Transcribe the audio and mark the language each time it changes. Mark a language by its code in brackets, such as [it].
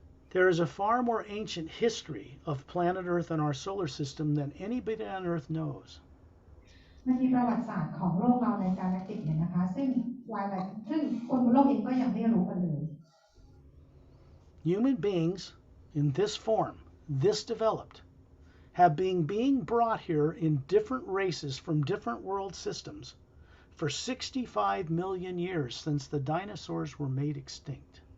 [en] There is a far more ancient history of planet Earth and our solar system than anybody on Earth knows. [th] มันมีประวัติศาสตร์ของโลกเราในกาแล็กติกเนี่ยนะคะซึ่งคนบนโลกเองก็ยังไม่รู้กันเลย [en] Human beings in this form, this developed, have been being brought here in different races from different world systems for 65 million years since the dinosaurs were made extinct.